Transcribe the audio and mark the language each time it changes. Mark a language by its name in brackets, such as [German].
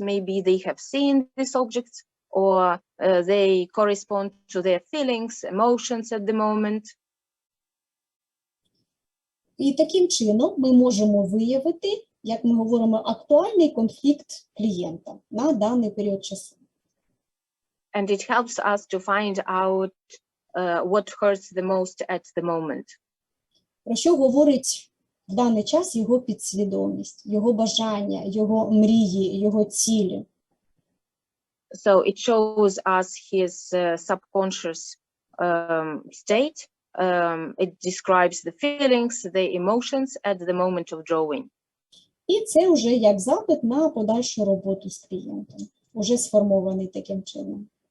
[English] Maybe they have seen these objects, or they correspond to their feelings, emotions at the moment. [Ukrainian] І таким чином ми можемо виявити, як ми говоримо, актуальний конфлікт клієнта на даний період часу. [English] And it helps us to find out what hurts the most at the moment. [Ukrainian] Про що говорить в даний час його підсвідомість, його бажання, його мрії, його цілі. [English] So it shows us his subconscious state. It describes the feelings, the emotions at the moment of drawing. [Ukrainian] І це вже як запит на подальшу роботу з клієнтом, уже сформований таким чином.